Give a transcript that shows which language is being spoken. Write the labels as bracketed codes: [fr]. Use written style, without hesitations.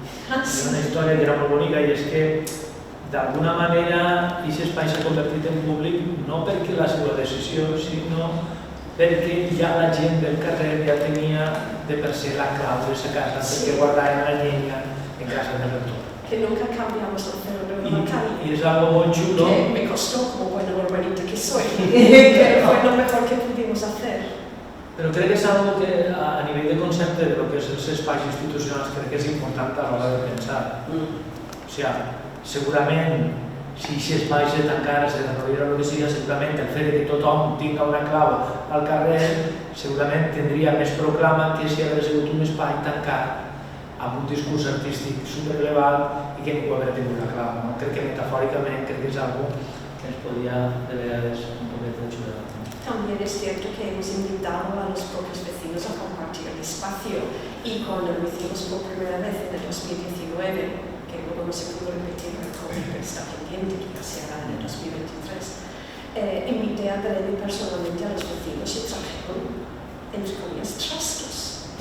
[es] Era una historia que era muy bonita y es que [ca] d'alguna manera aquest espai s'ha convertit en públic no perquè la seva decisió, sinó perquè ja la gent del carrer ja tenia de per ser la clau de esa casa, perquè guardaven la llenya en casa del rector. [es] Que nunca cambiamos el cerro de la calle. Y es algo muy chulo. Que me costó como buena urbanita que soy, pero fue lo mejor que pudimos hacer. [ca] Però crec que és algo que a nivell de concepte de lo que és els espais institucionals crec que és important a l'hora de pensar. O sigui, segurament si aquest espai se tancara, se desarrollara el que sigui, segurament el fet que tothom tinga una clau al carrer segurament tindria més proclama que si hagués sigut un espai tancat amb un discurs artístic superelevat i que ningú hauria tingut la clau. Crec que metafòricament crec que és algo que ens podria de vegades un poquet ajudar. [es] También es cierto que hemos invitado a los propios vecinos a compartir el espacio y cuando lo hicimos por primera vez en el 2019, que luego no se pudo repetir el COVID, pero está pendiente que ya se hará en el 2023, invité a Belén personalmente a los vecinos y trajeron, entre comillas, trastos.